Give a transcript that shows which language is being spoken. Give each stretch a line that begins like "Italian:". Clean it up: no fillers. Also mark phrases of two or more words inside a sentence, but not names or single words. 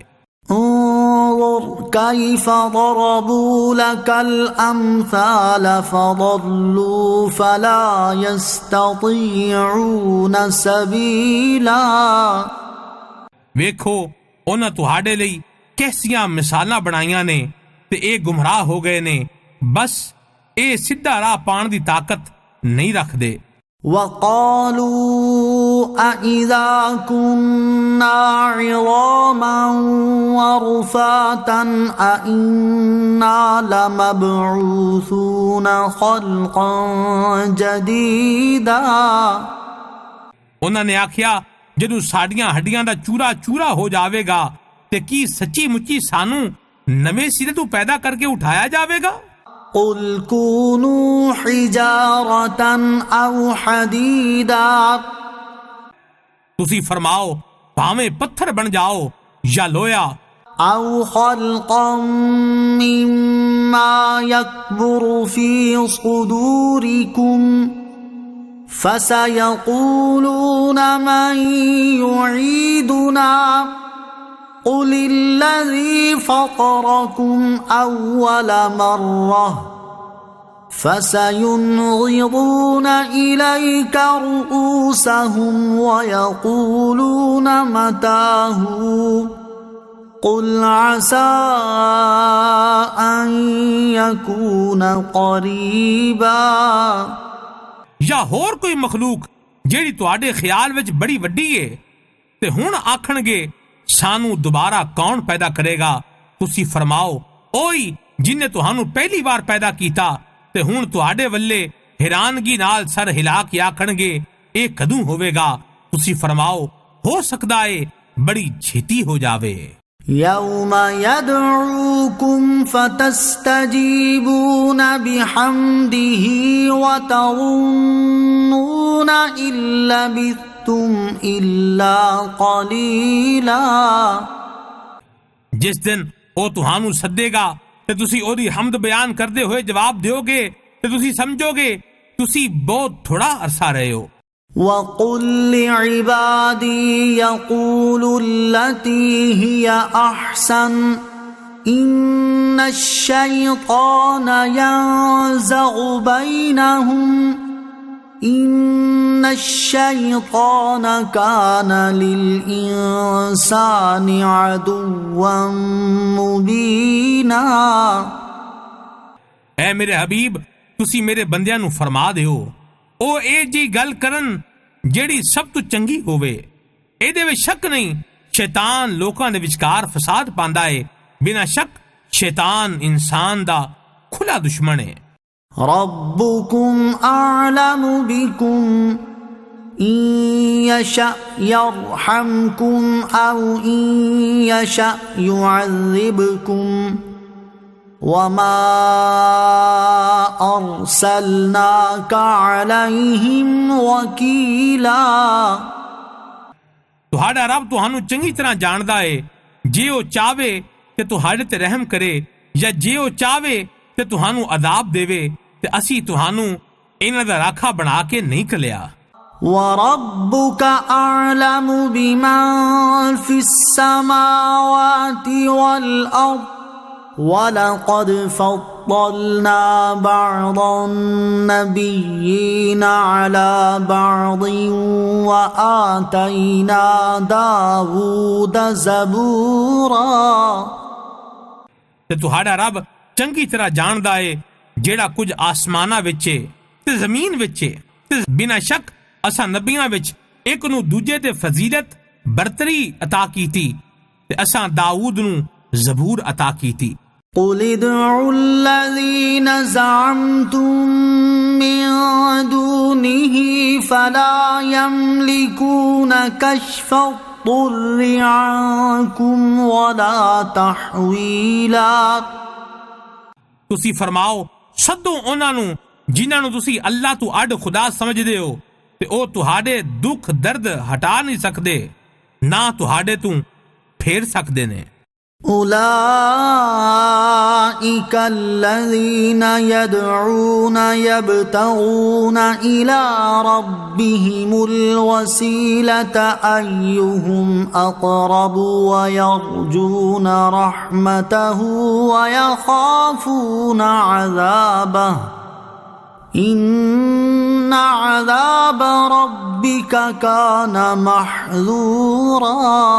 Arabic: انظر كيف ضربوا لك الأمثال فضلوا فلا يستطيعون سبيلا۔
Punjabi: ਵੇਖੋ ਉਨ੍ਹਾਂ ਤੁਹਾਡੇ ਲਈ ਕੈਸੀਆਂ ਮਿਸਾਲਾਂ ਬਣਾਈਆਂ ਨੇ ਤੇ ਇਹ ਗੁਮਰਾਹ ਹੋ ਗਏ ਨੇ, ਬਸ ਇਹ ਸਿੱਧਾ ਰਾਹ ਪਾਣ ਦੀ ਤਾਕਤ ਨਹੀਂ ਰੱਖਦੇ।
Arabic: وقالوا أإذا كنا عظاما ورفاتا أإنا لمبعوثون خلقا جديدا۔
Punjabi: ਉਨ੍ਹਾਂ ਨੇ ਆਖਿਆ ਜਦੋਂ ਸਾਡੀਆਂ ਹੱਡੀਆਂ ਦਾ ਚੂਰਾ ਚੂਰਾ ਹੋ ਜਾਵੇਗਾ ਤੇ ਕੀ ਸੱਚੀ ਮੁੱਚੀ ਸਾਨੂੰ ਨਵੇਂ ਸਿਰੇ ਤੋਂ ਪੈਦਾ ਕਰਕੇ ਉਠਾਇਆ ਜਾਵੇਗਾ।
Arabic: قل كونوا حجارة أو حديدا،
Punjabi: ਤੁਸੀਂ ਫਰਮਾਓ ਭਾਵੇਂ ਪੱਥਰ ਬਣ ਜਾਓ ਯਾ ਲੋਹਾ।
Arabic: أو خلقا مما يكبر في صدوركم فسيقولون من يعيدنا قل الذي فطركم أول مرة فسينغضون إليك رؤوسهم ويقولون متاه قل عسى أن يكون قريبا۔
Punjabi: ਯਾ ਹੋਰ ਕੋਈ ਮਖਲੂਕ ਜਿਹੜੀ ਤੁਹਾਡੇ ਖਿਆਲ ਵਿੱਚ ਬੜੀ ਵੱਡੀ ਹੈ ਤੇ ਹੁਣ ਆਖਣਗੇ ਸਾਨੂੰ ਦੋਬਾਰਾ ਕੌਣ ਪੈਦਾ ਕਰੇਗਾ। ਤੁਸੀਂ ਫਰਮਾਓ ਓਹੀ ਜਿਨ੍ਹੇ ਤੁਹਾਨੂੰ ਪਹਿਲੀ ਬਾਰ ਪੈਦਾ ਕੀਤਾ ਤੇ ਹੁਣ ਤੁਹਾਡੇ ਵੱਲੇ ਹੈਰਾਨਗੀ ਨਾਲ ਸਿਰ ਹਿਲਾ ਕੇ ਆਖਣਗੇ ਇਹ ਕਦੋਂ ਹੋਵੇਗਾ। ਤੁਸੀਂ ਫਰਮਾਓ ਹੋ ਸਕਦਾ ਹੈ ਬੜੀ ਛੇਤੀ ਹੋ ਜਾਵੇ।
Arabic: يوم يدعوكم فتستجيبون بحمده وتظنون إن لبثتم إلا قليلا।
Punjabi: ਜਿਸ ਦਿਨ ਉਹ ਤੁਹਾਨੂੰ ਸੱਦੇਗਾ ਤੇ ਤੁਸੀਂ ਉਹਦੀ ਹਮਦ ਬਿਆਨ ਕਰਦੇ ਹੋਏ ਜਵਾਬ ਦਿਓਗੇ ਤੇ ਤੁਸੀਂ ਸਮਝੋਗੇ ਤੁਸੀਂ ਬਹੁਤ ਥੋੜਾ ਅਰਸਾ ਰਹੇ ਹੋ।
Arabic: وقل لعبادي يقولوا التي هي أحسن إن الشيطان ينزغ بينهم إن الشيطان كان للإنسان عدوا مبينا۔
Punjabi: ਐ ਮੇਰੇ ਹਬੀਬ ਤੁਸੀਂ ਮੇਰੇ ਬੰਦਿਆਂ ਨੂੰ ਫਰਮਾ ਦਿਓ ਉਹ ਇਹ ਜੀ ਗੱਲ ਕਰਨ ਜਿਹੜੀ ਸਭ ਤੋਂ ਚੰਗੀ ਹੋਵੇ। ਇਹਦੇ ਵਿੱਚ ਸ਼ੱਕ ਨਹੀਂ ਸ਼ੈਤਾਨ ਲੋਕਾਂ ਦੇ ਵਿਚਕਾਰ ਫਸਾਦ ਪਾਉਂਦਾ ਹੈ। ਬਿਨਾਂ ਸ਼ੱਕ ਸ਼ੈਤਾਨ ਇਨਸਾਨ ਦਾ ਖੁੱਲਾ ਦੁਸ਼ਮਣ ਹੈ।
Arabic: ربكم أعلم بكم إن يشأ يرحمكم أو إن يشأ يعذبكم وما أرسلناك عليهم وكيلا۔
Punjabi: ਤੁਹਾਡਾ ਰੱਬ ਤੁਹਾਨੂੰ ਚੰਗੀ ਤਰ੍ਹਾਂ ਜਾਣਦਾ ਹੈ। ਜੇ ਉਹ ਚਾਹਵੇ ਕਿ ਤੁਹਾਡੇ ਤੇ ਰਹਿਮ ਕਰੇ ਜਾਂ ਜੇ ਉਹ ਚਾਹਵੇ ਕਿ ਤੁਹਾਨੂੰ ਅਜ਼ਾਬ ਦੇਵੇ ਤੇ ਅਸੀਂ ਤੁਹਾਨੂੰ ਇਹਨਾਂ ਦਾ ਰਾਖਾ ਬਣਾ ਕੇ ਨਹੀਂ ਘੱਲਿਆ।
Arabic: وربك أعلم بمن في السماوات والأرض ولقد فضلنا بعض النبيين على بعض وآتينا داود زبورا۔
Punjabi: ਤੇ ਤੁਹਾਡਾ ਰੱਬ ਚੰਗੀ ਤਰ੍ਹਾਂ ਜਾਣਦਾ ਹੈ ਜਿਹੜਾ ਕੁਝ ਆਸਮਾਨਾਂ ਵਿੱਚ ਹੈ ਤੇ ਜ਼ਮੀਨ ਵਿੱਚ ਹੈ ਤੇ ਬਿਨਾਂ ਸ਼ੱਕ ਅਸਾਂ ਨਬੀਆਂ ਵਿੱਚ ਇੱਕ ਨੂੰ ਦੂਜੇ ਤੇ ਫਜ਼ੀਲਤ ਬਰਤਰੀ ਅਤਾ ਕੀਤੀ ਤੇ ਅਸਾਂ ਦਾਊਦ ਨੂੰ ਜ਼ਬੂਰ ਅਤਾ ਕੀਤੀ।
Arabic: قل ادعوا الذين زعمتم من دونه فلا يملكون كشف الضر عنكم ولا تحويلا۔
Punjabi: ਤੁਸੀਂ ਫਰਮਾਓ ਸੱਦੋ ਉਹਨਾਂ ਨੂੰ ਜਿਨ੍ਹਾਂ ਨੂੰ ਤੁਸੀਂ ਅੱਲਾਹ ਤੋਂ ਅੱਡ ਖੁਦਾ ਸਮਝਦੇ ਹੋ ਤੇ ਉਹ ਤੁਹਾਡੇ ਦੁੱਖ ਦਰਦ ਹਟਾ ਨਹੀਂ ਸਕਦੇ ਨਾ ਤੁਹਾਡੇ ਤੋਂ ਫੇਰ ਸਕਦੇ ਨੇ।
Arabic: أولئك الذين يدعون يبتغون إلى ربهم الوسيلة أيهم أقرب ويرجون رحمته ويخافون عذابه إن عذاب ربك كان محذورا۔